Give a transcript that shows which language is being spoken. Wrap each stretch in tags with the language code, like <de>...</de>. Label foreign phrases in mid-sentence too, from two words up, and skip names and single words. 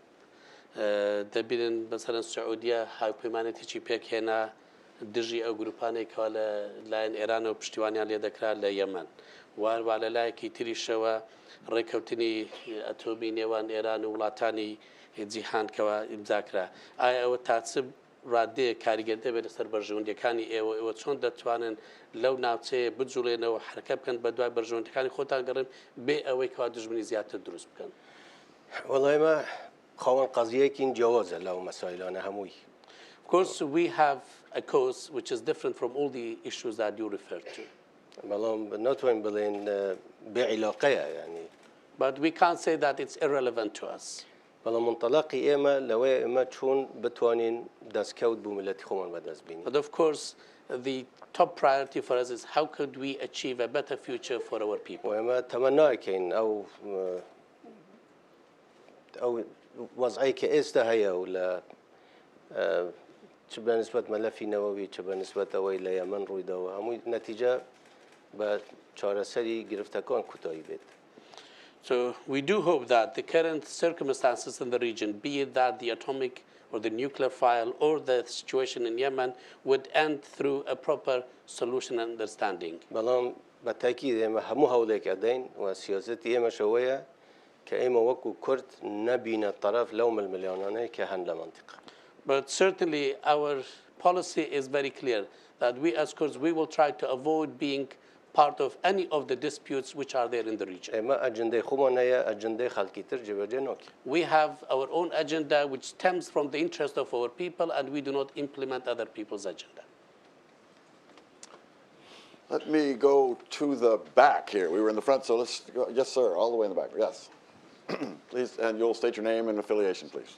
<ckb>دەبینن بەسەرەن سعودیە هاوپەیمانێتێکی پێکهێنا دژی ئەو گروپانێکەوە لە لایەن ئێران و پشتیوانیان لێ دەکرا لە یەمەن وارووا لە لایەکی تریشەوە ڕێکەوتنی ئەتۆمی نێوان ئێران و وڵاتانی جیهانکەوە ئیمزاکرا ئایا ئەوە تاچب ڕادەیە کاریگەر دەبێت لەسەر بەرژەوەندەکانی ئێوە چۆن دەتوانن لەو ناوچەیە بجوڵێنەوە حرەکە بکەن بە دوای بەرژەوەندەکانی خۆتان گەڕن بێ ئەوەی کەوا دژمنی زیاتر دروست بکەن. وەڵای ئێمە خاوەن قەزیەیەکین جیاوازە لەو مەسایلانە هەمووی.</ckb> <en>Of course, we have a cause which is different from all the issues that you referred to.</en> <ckb>بەڵام ناتوانین بڵێن بێعیلاقەیە یعنی.</ckb> <en>But we can't say that it's irrelevant to us.</en> <ckb>بەڵام منطلقی ئێمە لەوەیە ئێمە چۆن بتوانین دەستکەوت بوو ملەتی خۆمان بەدەست بینین.</ckb> <en>But of course, the top priority for us is how could we achieve a better future for our people.</en> <ckb>و ئێمە تەمەناکەین ئەو وەزعی کە ئێستا هەیە و لە چ بە نسبەت مەلەفی نەوەوی چ بە نسبەت ئەوەی لە یەمەن ڕوویداوە هەمووی نەتیجە بە چارەسەری گرفتەکان کوتایی بێت.</ckb> <en>So we do hope that the current circumstances in the region, be it that the atomic or the nuclear file or the situation in Yemen, would end through a proper solution and understanding.</en> <ckb>بەڵام بە تاکید ئێمە هەموو هەوڵێک ئەدەین و سیاسەتی ئێمە شەوەیە کە ئێمە وەکو کورد نەبینە طرف لەو ململیانانەیە کە هەن لە منطقە.</ckb> <en>But certainly our policy is very clear that we as Kurds, we will try to avoid being part of any of the disputes which are there in the region.</en> <ckb>ئێمە ئەجندەی خۆمان هەیە ئەجندەی خەڵکی تر جێبەجێ ناکەین.</ckb> <en>We have our own agenda which stems from the interest of our people, and we do not implement other people's agenda. Let me go to the back here. We were in the front, so let's go. Yes, sir, all the way in the back. Yes. Please, and you'll state your name and affiliation, please.</en>